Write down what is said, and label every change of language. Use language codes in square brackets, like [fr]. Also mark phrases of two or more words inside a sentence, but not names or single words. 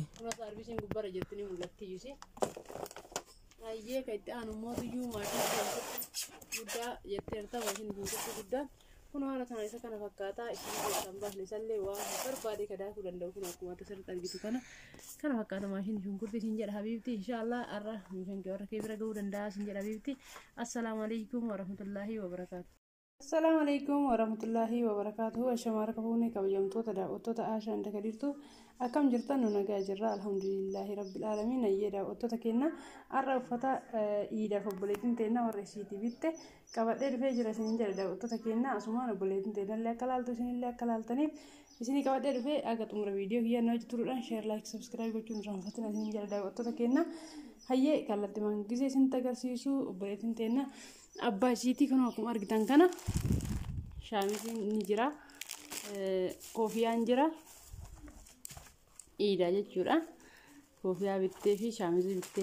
[om] Kuna servisiin gubbaa jirti ni mul'atti yuusi. Ayyee kaitti aanu mootiyyuu maashii guddaa jetteerta maashin keessatti guddaan kun haala kana isa kana fakkaataa isin keessan baasne isallee waan barbaade kadaakuu danda'u kun akkuma asirratti argitu kana fakkaata maashin shunkurtii isin jedha [ar] حبيبتي إن شاء الله [om] arra mishan kee warra kee bira ga'uu danda'a isin jedha [ar] حبيبتي السلام عليكم ورحمة الله وبركاته. السلام عليكم ورحمة الله وبركاته. [om] Ashamaa kafuune kabajamtoota daawwattoota Aashaan Dakadiirtu akkam jirtan nu nagaa jirra [ar] الحمد لله رب العالمين [om] ayyee daawwattoota keenya har'a uffata iidaaf obboleettiin teenya warra isiitii bitte qabadhee dhufee jira isiniin jedha daawwattoota keenya asumaan obboleettiin teenyallee akka laaltu isinillee akka laaltaniif isinii qabadhee dhufee aga xumura viidiyoo kiyyannoo hojii turuudhaan [en] sheer laayik sabskiraayib [om] gochuun raanfatina isiniin jedha daawwattoota keenya hayyee kallattii mangisee isinitti agarsiisu obboleettiin teenya abbaa isiitii kun akkuma argitan kana shaamisiin ni jira koofiyaan jira iidaa jechuudha koofiyaa bittee fi shaamisii bittee